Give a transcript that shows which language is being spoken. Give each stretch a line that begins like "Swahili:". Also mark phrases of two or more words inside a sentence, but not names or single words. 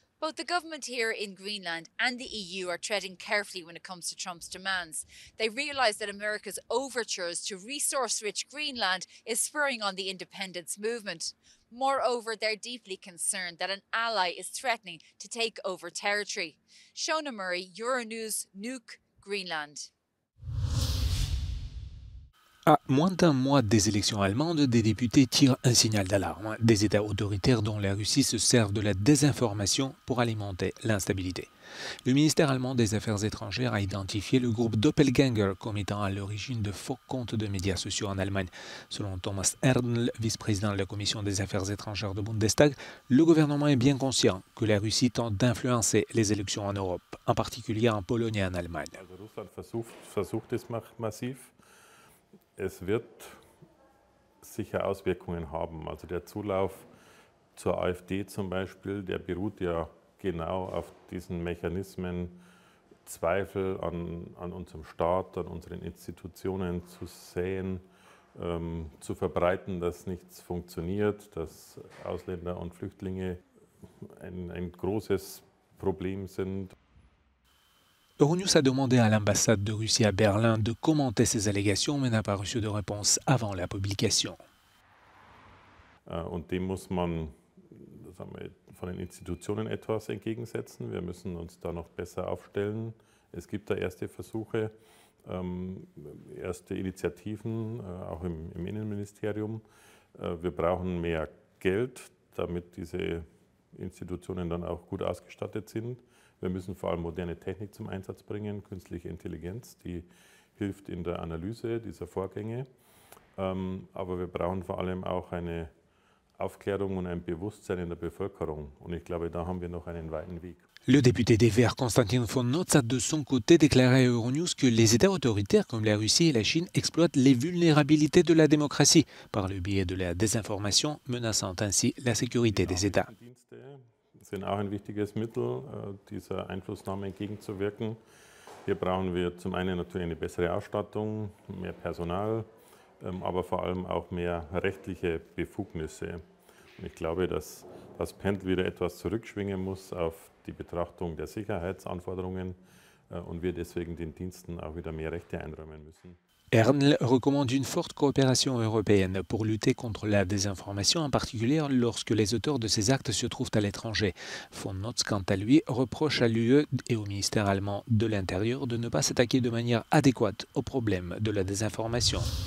English: Both the government here in Greenland and the EU are treading carefully when it comes to Trump's demands. They realise that America's overtures to resource-rich Greenland is spurring on the independence movement. Moreover, they're deeply concerned that an ally is threatening to take over territory. Shona Murray, Euronews, Nuuk, Greenland.
French: À moins d'un mois des élections allemandes, des députés tirent un signal d'alarme. Des États autoritaires dont la Russie se servent de la désinformation pour alimenter l'instabilité. Le ministère allemand des Affaires étrangères a identifié le groupe Doppelganger comme étant à l'origine de faux comptes de médias sociaux en Allemagne. Selon Thomas Erdl, vice-président de la Commission des Affaires étrangères du Bundestag, le gouvernement est bien conscient que la Russie tente d'influencer les élections en Europe, en particulier en Pologne et en Allemagne.
German: Es wird sicher Auswirkungen haben. Also der Zulauf zur AfD zum Beispiel, der beruht ja genau auf diesen Mechanismen, Zweifel an unserem Staat, an unseren Institutionen zu säen, zu verbreiten, dass nichts funktioniert, dass Ausländer und Flüchtlinge ein großes Problem sind.
French: Euronews a demandé à l'ambassade de Russie à Berlin de commenter ces allégations, mais n'a pas reçu de réponse avant la publication.
German: Und dem muss man von den Institutionen etwas entgegensetzen. Wir müssen uns da noch besser aufstellen. Es gibt da erste Versuche, erste Initiativen, auch im Innenministerium. Wir brauchen mehr Geld, damit diese Institutionen dann auch gut ausgestattet sind. Wir müssen vor allem moderne Technik zum Einsatz bringen, künstliche Intelligenz, die hilft in der Analyse dieser Vorgänge. Aber wir brauchen vor allem auch eine Aufklärung und ein Bewusstsein in der Bevölkerung. Und ich glaube, da haben wir noch einen weiten Weg.
French: Le député des Verts, Konstantin von Notz, a de son côté déclaré à Euronews que les États autoritaires comme la Russie et la Chine exploitent les vulnérabilités de la démocratie par le biais de la désinformation, menaçant ainsi la sécurité des États.
German: Sind auch ein wichtiges Mittel, dieser Einflussnahme entgegenzuwirken. Hier brauchen wir zum einen natürlich eine bessere Ausstattung, mehr Personal, aber vor allem auch mehr rechtliche Befugnisse. Und ich glaube, dass das Pendel wieder etwas zurückschwingen muss auf die Betrachtung der Sicherheitsanforderungen und wir deswegen den Diensten auch wieder mehr Rechte einräumen müssen.
French: Erdl recommande une forte coopération européenne pour lutter contre la désinformation, en particulier lorsque les auteurs de ces actes se trouvent à l'étranger. Von Notz, quant à lui, reproche à l'UE et au ministère allemand de l'Intérieur de ne pas s'attaquer de manière adéquate au problème de la désinformation.